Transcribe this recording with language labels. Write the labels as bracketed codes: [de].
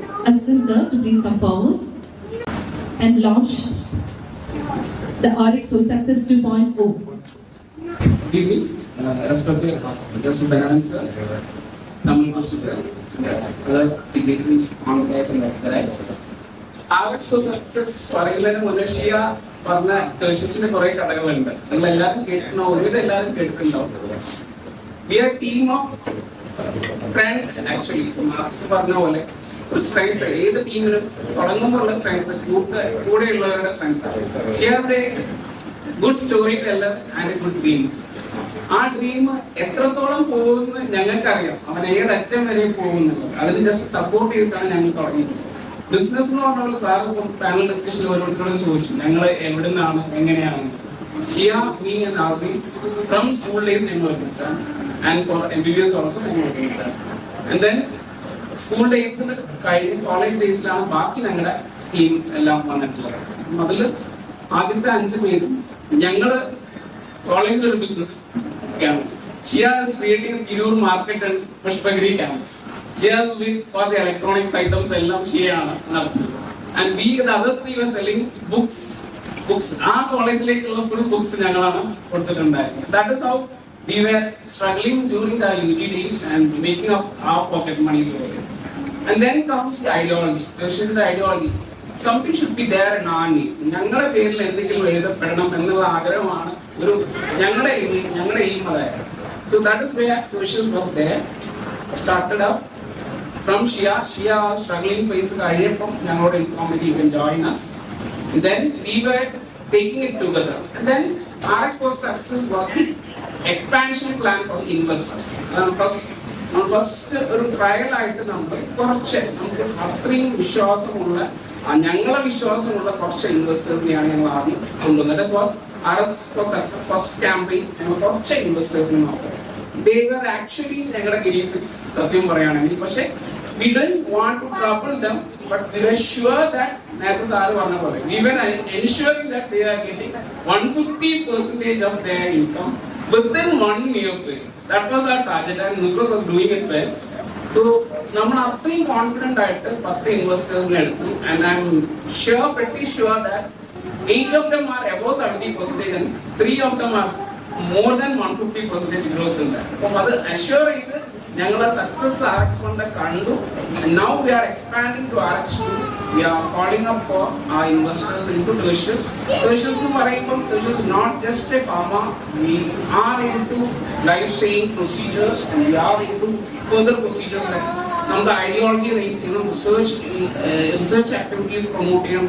[en] Aslam sir to please come forward and launch the RX4 Success 2.0. Good evening, respected Joseph Benjamin sir, Samuel Master sir, other dignitaries on guys and guys. [ml] RX for success പറയുന്നതിന് മുന്നേ ഷിയ പറഞ്ഞ ടെർഷ്യസിന്റെ കുറെ കഥകളുണ്ട്. നിങ്ങൾ എല്ലാവരും കേട്ടിട്ടുണ്ടോ? ഒരുവിധം എല്ലാവരും കേട്ടിട്ടുണ്ടാവും. [en] We are team of friends actually. [ml] Master പറഞ്ഞ പോലെ ഒരു സ്ട്രെങ്ത് ഏത് ടീമിനും തുടങ്ങുമ്പോൾ ഉള്ള strength കൂടെയുള്ളവരുടെ strength. [en] She has a good story teller and a good dream. [ml] ആ ഡ്രീം എത്രത്തോളം പോകുമെന്ന് ഞങ്ങൾക്കറിയാം. അവൻ ഏതറ്റം വരെ പോകുന്നുള്ളത് അതിന് ജസ്റ്റ് സപ്പോർട്ട് ചെയ്തിട്ടാണ് ഞങ്ങൾ തുടങ്ങിയത്. ബിസിനസ് എന്ന് പറഞ്ഞ സാർ പാനൽ ഡിസ്കഷനിൽ ഓരോരുത്തരോടും ചോദിച്ചു ഞങ്ങൾ എവിടെ നിന്നാണ് എങ്ങനെയാണ്. [en] Shiya, me and Aasim from school days [ml] ഞങ്ങൾ ഒരുമിച്ചാണ്. ആൻഡ് ഫോർ MBBS ഓൾസോ ഞങ്ങൾ ഒരുമിച്ചാണ്. ആൻഡ് ദെൻ സ്കൂൾ ഡേയ്സിൽ കഴിഞ്ഞ് കോളേജ് ഡേയ്സിലാണ് ബാക്കി ഞങ്ങളുടെ ടീം എല്ലാം വന്നിട്ടുള്ളത്. അതിൽ ആദ്യത്തെ 5 പേരും ഞങ്ങള് കോളേജിൽ ഒരു business camp. [en] Shia is creating Kirur market and Pushpagiri campus. Shia is with for the electronics items [ml] എല്ലാം ഷിയാണ് നടത്തുന്നത്. [en] And we the other 3 were selling books. [ml] ആ കോളേജിലേക്കുള്ള ഫുൾ ബുക്സ് ഞങ്ങളാണ് കൊടുത്തിട്ടുണ്ടായിരുന്നത്. [en] That is how we were struggling during the UG days and making up our pocket money. And then comes the ideology. This is the ideology. Something should be there in our need. [ml] ഞങ്ങളുടെ പേരിൽ എന്തെങ്കിലും എഴുതപ്പെടണം എന്നുള്ള ആഗ്രഹമാണ് ഒരു ഞങ്ങളുടെ aim അതായത്. [en] So that is where Tertius was there. Started up from Shia. Shia struggling phase [ml] കഴിഞ്ഞപ്പം ഞങ്ങളോട് [en] inform ചെയ്തു you can join us. And then we were taking it together. And then RX for success was the expansion plan for the investors. [ml] First ഒരു trial ആയിട്ട് നമുക്ക് അത്രയും വിശ്വാസമുള്ള ഞങ്ങളെ വിശ്വാസമുള്ള കുറച്ച് ഇൻവെസ്റ്റേഴ്സിനെയാണ് ഞങ്ങൾ ആദ്യം കൊണ്ടുവന്നത്. [en] That was RS for success first campaign. [ml] ഞങ്ങൾ കുറച്ച് ഇൻവെസ്റ്റേഴ്സിനെ നോക്കാം. [en] They were actually [ml] ഞങ്ങളുടെ ഗിനിഫിക്സ് സത്യം പറയുകയാണെങ്കിൽ. [en] പക്ഷെ we didn't want to trouble them, but we were sure that [ml] നേരത്തെ സാറ് പറഞ്ഞ പോലെ [en] we were ensuring that they are getting 150% of their income within 1 year period. That was our target and Nusrat was doing it well. [ml] So നമ്മൾ അത്രയും confident ആയിട്ട് 10 ഇൻവെസ്റ്റേഴ്സിനെ എടുത്തു. [en] And I'm pretty sure that 8 of them are above 70% and 3 of them are more than 150% growth ഉണ്ട്. [ml] അപ്പം അത് assure ചെയ്ത് ഞങ്ങളുടെ success RX കൊണ്ട് കണ്ടു. [en] And now we are expanding to RX2. We are calling up for our investors into Tertius. Tertius എന്ന് പറയുമ്പോൾ Tertius is not just a pharma. We are into life-saving procedures and we are into further procedures like [ml] നമ്മുടെ ideology raise ചെയ്യണം, [en] research activities promote ചെയ്യണം.